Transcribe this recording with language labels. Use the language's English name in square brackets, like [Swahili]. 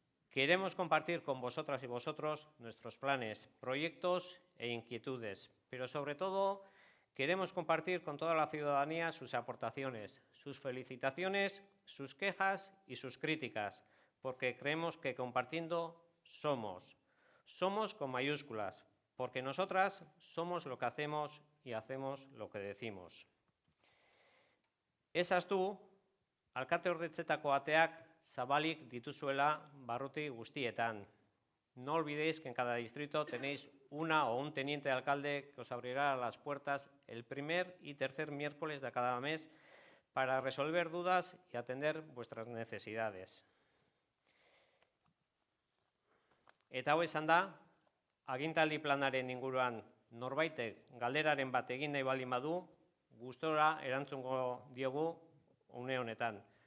[Spanish] Queremos compartir con vosotras y vosotros nuestros planes, proyectos e inquietudes, pero sobre todo queremos compartir con toda la ciudadanía sus aportaciones, sus felicitaciones, sus quejas y sus críticas, porque creemos que compartiendo somos con mayúsculas, porque nosotras somos lo que hacemos y hacemos lo que decimos. [Basque] Esastu, alkateordetzetako ateak zabalik dituzuela barruti guztietan. [Spanish] No olvidéis que en cada distrito tenéis una o un teniente de alcalde que os abrirá las puertas el primer y tercer miércoles de cada mes para resolver dudas y atender vuestras necesidades. [Basque] Eta hau esan da, agintaldi planaren inguruan norbaitek galderaren bat egin nahi baldin badu, gustora erantzungo diogu une honetan.